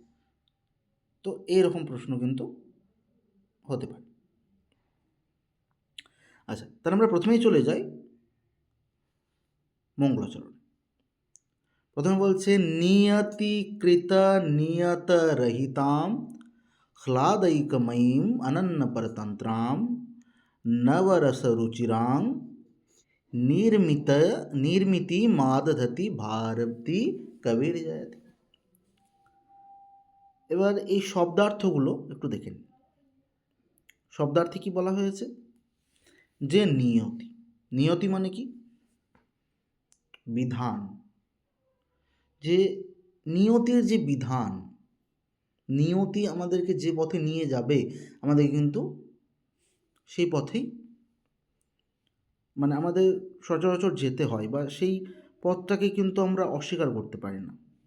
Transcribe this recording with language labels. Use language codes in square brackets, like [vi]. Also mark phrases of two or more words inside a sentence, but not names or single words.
[bn] তো এইরকম প্রশ্ন কিন্তু হতে পারে। আচ্ছা, তাহলে আমরা প্রথমেই চলে যাই মঙ্গলাচরণ। প্রথমে বলছে [sa] নিয়তিকৃত নিয়তরহিতাম ह्लादैकमयीं अनन्यपरतन्त्रां नवरसरुचिरां निर्मितिमादधति भारती কবির জয়তি। [bn] এবার এই শব্দার্থগুলো একটু দেখে নিন। শব্দার্থে কি বলা হয়েছে? যে নিয়তি, নিয়তি মানে কি? বিধান। যে নিয়তির যে বিধান, নিয়তি আমাদেরকে যে পথে নিয়ে যাবে, আমাদের কিন্তু সেই পথেই, মানে আমাদের সচরাচর যেতে হয়, বা সেই পথটাকে কিন্তু আমরা অস্বীকার করতে পারি না।